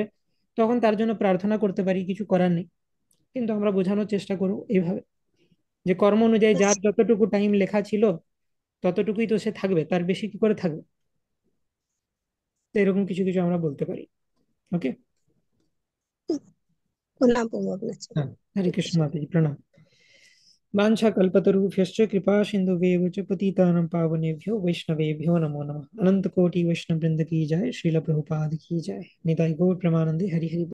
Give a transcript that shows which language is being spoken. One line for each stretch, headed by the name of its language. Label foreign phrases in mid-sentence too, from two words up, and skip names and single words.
Bangla: তখন তার জন্য প্রার্থনা করতে পারি, কিছু করার নেই। কিন্তু আমরা বোঝানোর চেষ্টা করব এইভাবে, যে কর্ম অনুযায়ী যার যতটুকু টাইম লেখা ছিল ততটুকুই তো সে থাকবে, তার বেশি কি করে থাকবে। তো এরকম কিছু কিছু আমরা বলতে পারি। ওকে। প্রণাম প্রভু আপনার চরণে। হ্যাঁ, হরে হরে কৃষ্ণ কৃষ্ণ। মাতাজি, প্রণাম।
Sanskrit: वाञ्छा कल्पतरुभ्यश्च कृपा सिन्धुभ्येव च पतितानां पावनेभ्यो वैष्णवेभ्यो नमो नमः।
Hindi: अनंत कोटि वैष्णव वृंद की जय, श्रील प्रभुपाद की जय।
Bangla: নিতাই গৌর প্রেমানন্দে, হরি হরি বোল।